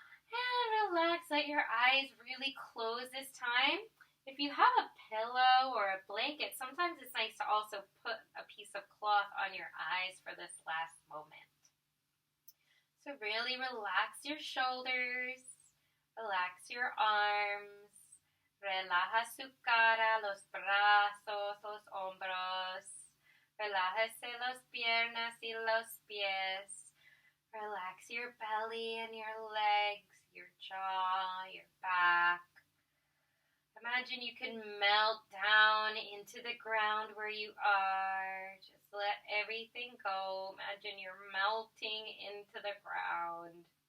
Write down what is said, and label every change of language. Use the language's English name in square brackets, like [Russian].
[English] And relax, let your eyes really close this time. If you have a pillow or a blanket, sometimes it's nice to also put a piece of cloth on your eyes for this last moment. So really relax your shoulders. Relax your arms. [Spanish] Relaja su cara, los brazos, los hombros. Relájese las piernas y los pies. [English] Relax your belly and your legs, your jaw, your back. Imagine you can melt down into the ground where you are. Just let everything go. Imagine you're melting into the ground.